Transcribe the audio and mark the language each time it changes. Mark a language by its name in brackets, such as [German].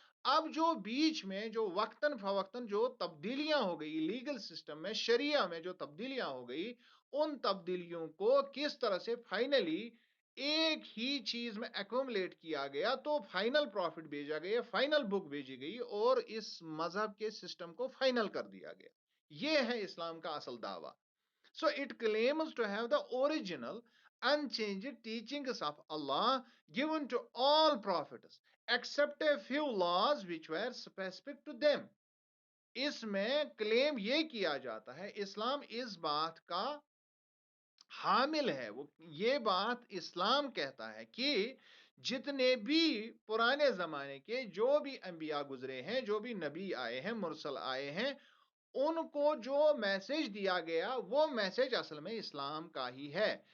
[Urdu] اب جو بیچ میں جو وقتاً فوقتاً جو تبدیلیاں ہو گئی لیگل سسٹم میں، شریعہ میں جو تبدیلیاں ہو گئی، ان تبدیلیوں کو کس طرح سے فائنلی ایک ہی چیز میں ایکومولیٹ کیا گیا تو فائنل پروفٹ بھیجا گیا، فائنل بک بھیجی گئی اور اس مذہب کے سسٹم کو فائنل کر دیا گیا. یہ ہے اسلام کا اصل دعویٰ. [English] So it claims to have the original unchanged teachings of Allah given to all prophets except a few laws which were specific to them. [Urdu] اس میں کلیم یہ کیا جاتا ہے اسلام اس بات کا حامل ہے. وہ یہ بات اسلام کہتا ہے کہ جتنے بھی پرانے زمانے کے جو بھی انبیاء گزرے ہیں، جو بھی نبی آئے ہیں، مرسل آئے ہیں، ان کو جو میسج دیا گیا وہ میسج اصل میں اسلام کا ہی ہے.